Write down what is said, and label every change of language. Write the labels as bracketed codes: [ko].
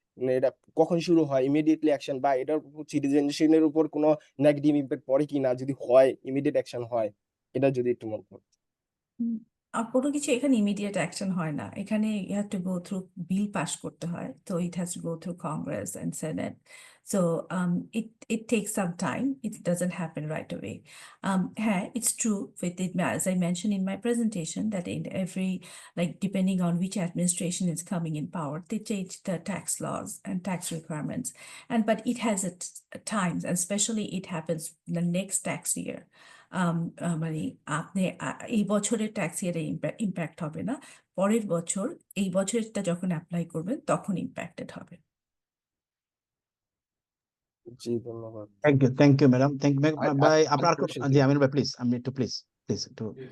[bn] মানে এটা কখন শুরু হয়, ইমিডিয়েটলি অ্যাকশন, বা এটার সিটিজেনশিপের উপর কোনো নেগেটিভ ইম্প্যাক্ট পড়ে কি না, যদি হয় ইমিডিয়েট অ্যাকশন হয়, এটা যদি একটু মনে করেন। কোনো কিছু এখানে ইমিডিয়েট অ্যাকশন হয় না, [en] এখানে you have to go through bill pass করতে হয়, তো it has to go through Congress and Senate, so it takes some time, it doesn't happen right away. হ্যাঁ, it's true with it, as I mentioned in my presentation, that in every, like depending on which administration is coming in power, they change the tax laws and tax requirements, but it has times, and especially it happens the next tax year. [bn] মানে আপনি এই বছরের tax ইয়ারে impact হবে না, পরের বছর এই বছরটা যখন অ্যাপ্লাই করবেন তখন ইম্প্যাক্টেড হবে। জি ধন্যবাদ। [en] Thank you madam, thank you ভাই। আপনার question [bn] জি আমির ভাই প্লিজ, আমি একটু প্লিজ একটু।